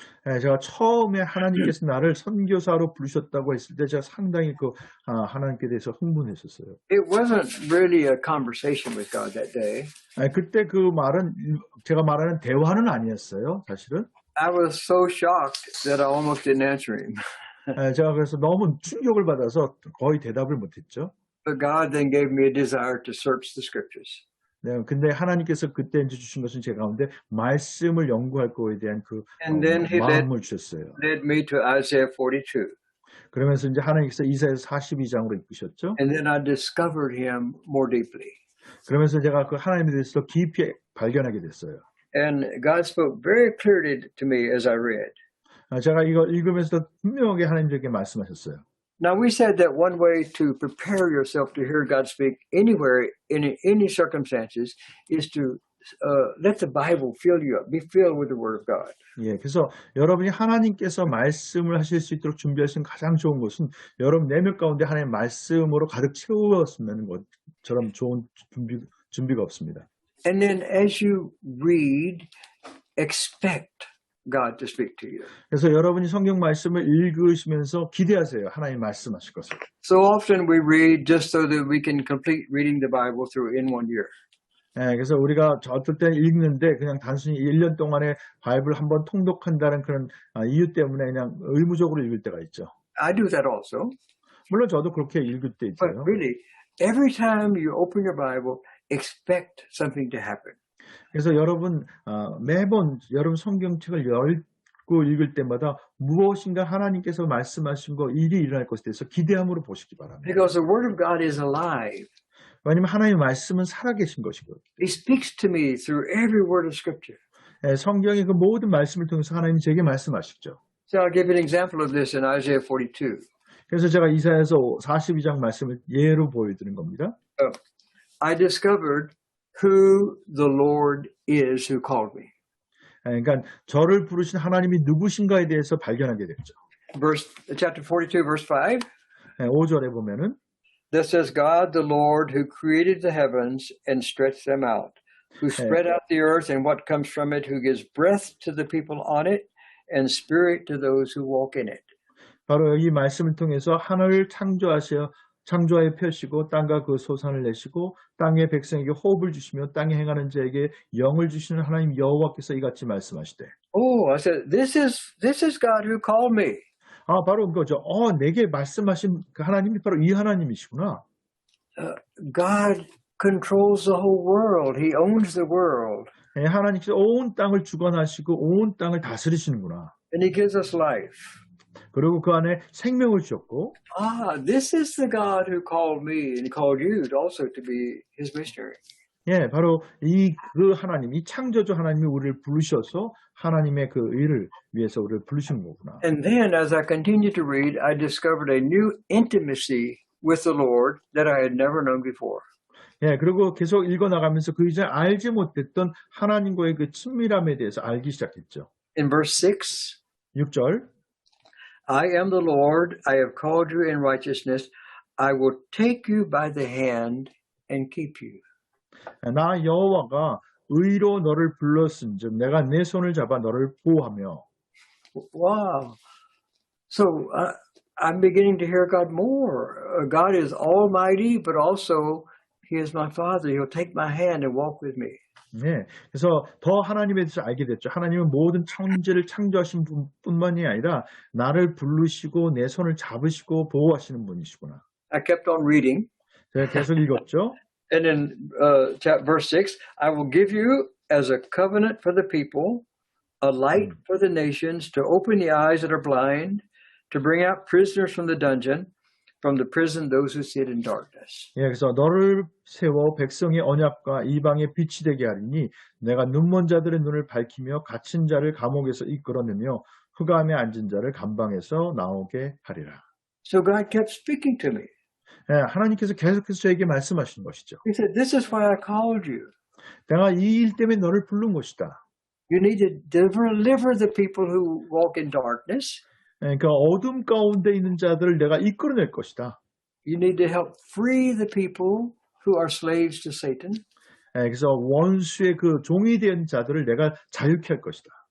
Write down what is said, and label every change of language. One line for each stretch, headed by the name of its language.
Korean: 예, 제가 처음에 하나님께서 나를 선교사로 부르셨다고 했을 때 제가 상당히 하나님께 대해서 흥분했었어요.
English: It wasn't really a conversation with God that day.
Korean: 예, 그때 그 말은 제가 말하는 대화는 아니었어요, 사실은.
English: I was so shocked that I almost didn't answer Him.
Korean: 예, 제가 그래서 너무 충격을 받아서 거의 대답을 못했죠.
English: But God then gave me a desire to search the Scriptures.
Korean: 네, 근데 하나님께서 그때 이제 주신 것은 제 가운데 말씀을 연구할 거에 대한 그 마음을 주셨어요.
English: led me to Isaiah 42.
Korean: 그러면서 이제 하나님께서 이사야서 42장으로 이끄셨죠.
English: And then I discovered Him more deeply.
Korean: 그러면서 제가 그 하나님에 대해서 깊이 발견하게 됐어요.
English: And God spoke very clearly to me as I read.
Korean: 제가 이거 읽으면서 분명하게 하나님께 말씀하셨어요.
English: Now we said that one way to prepare yourself to hear God speak anywhere, in any circumstances, is to let the Bible fill you up, be filled with the Word of God.
Korean: 예, 그래서 여러분이 하나님께서 말씀을 하실 수 있도록 준비하신 가장 좋은 것은 여러분 내면 가운데 하나님의 말씀으로 가득 채웠으면 것처럼 좋은 준비가 없습니다.
English: And then as you read, expect God to speak to you.
Korean: 그래서 여러분이 성경 말씀을 읽으시면서 기대하세요. 하나님 말씀하실 것을.
English: So often we read just so that we can complete reading the Bible through in 1 year.
Korean: 네, 그래서 우리가 어떨 때는 읽는데 그냥 단순히 1년 동안에 바이블 한번 통독한다는 그런 이유 때문에 그냥 의무적으로 읽을 때가 있죠.
English: I do that also.
Korean: 물론 저도 그렇게 읽을 때
English: But
Korean: 있어요.
English: really, every time you open your Bible, expect something to happen.
Korean: 그래서 여러분 매번 여러분 성경책을 열고 읽을 때마다 무엇인가 하나님께서 말씀하신 거 일이 일어날 것에 대해서 기대함으로 보시기 바랍니다.
English: Because the Word of God is alive.
Korean: 왜냐하면 하나님의 말씀은 살아계신 것이거든요.
English: He speaks to me through every word of Scripture.
Korean: 성경의 그 모든 말씀을 통해서 하나님이 제게 말씀하시죠.
English: So I'll give you an example of this in Isaiah 42.
Korean: 그래서 제가 이사야서 42장 말씀을 예로 보여드린 겁니다.
English: I discovered who the Lord is who called me.
Korean: 그러니까 저를 부르신 하나님이 누구신가에 대해서 발견하게 됐죠.
English: Chapter 42, verse 5.
Korean: 5절에 보면은
English: Thus says God the Lord, who created the heavens and stretched them out, who spread out the earth and what comes from it, who gives breath to the people on it and spirit to those who walk in it.
Korean: 바로 이 말씀을 통해서 하늘을 창조하여 펴시고 땅과 그 소산을 내시고 땅의 백성에게 호흡을 주시며 땅에 행하는 자에게 영을 주시는 하나님 여호와께서 이같이 말씀하시되.
English: Oh, I said, this is God who called me.
Korean: 바로 그거죠. 내게 말씀하신 그 하나님이 바로 이 하나님이시구나.
English: God controls the whole world. He owns the world.
Korean: 하나님께서 온 땅을 주관하시고 온 땅을 다스리시는구나.
English: And he gives us life.
Korean: 그리고 그 안에 생명을 주셨고.
English: This is the God who called me and called you also to be his missionary.
Korean: 예, 바로 그 하나님, 이 창조주 하나님이 우리를 부르셔서 하나님의 그 일을 위해서 우리를 부르신 거구나.
English: And then as I continued to read, I discovered a new intimacy with the Lord that I had never known before.
Korean: 예, 그리고 계속 읽어나가면서 그 이전에 알지 못했던 하나님과의 그 친밀함에 대해서 알기 시작했죠.
English: In verse 6,
Korean: 6절.
English: I am the Lord, I have called you in righteousness, I will take you by the hand and keep you.
Korean: 나 여호와가 의로 너를 불렀은즉 내가 내 손을 잡아 너를 보호하며.
English: Wow. So I'm beginning to hear God more. God is almighty, but also he is my father. He'll take my hand and walk with me.
Korean: 네, 그래서 더 하나님에 대해서 알게 됐죠. 하나님은 모든 천지를 창조하신 분뿐만이 아니라 나를 부르시고 내 손을 잡으시고 보호하시는 분이시구나.
English: I kept on reading.
Korean: 제가 계속 읽었죠.
English: And in verse 6, I will give you as a covenant for the people, a light for the nations, to open the eyes that are blind, to bring out prisoners from the dungeon, from the prison those who sit in darkness.
Korean: 예, 그래서 너를 세워 백성의 언약과 이방의 빛이 되게 하리니 내가 눈먼 자들의 눈을 밝히며 갇힌 자를 감옥에서 이끌어내며 흑암에 앉은 자를 감방에서 나오게 하리라.
English: So God kept speaking to me.
Korean: 예, 하나님께서 계속해서 저에게 말씀하신 것이죠.
English: He said, this is why I called you.
Korean: 내가 이 일 때문에 너를 부른 것이다.
English: You need to deliver the people who walk in darkness.
Korean: 그러니까 어둠 가운데 있는 자들을 내가 이끌어낼 것이다.
English: You need to help free the people who are slaves to Satan.
Korean: 그래서 원수의 그 종이 된 자들을 내가 자유케 할 것이다.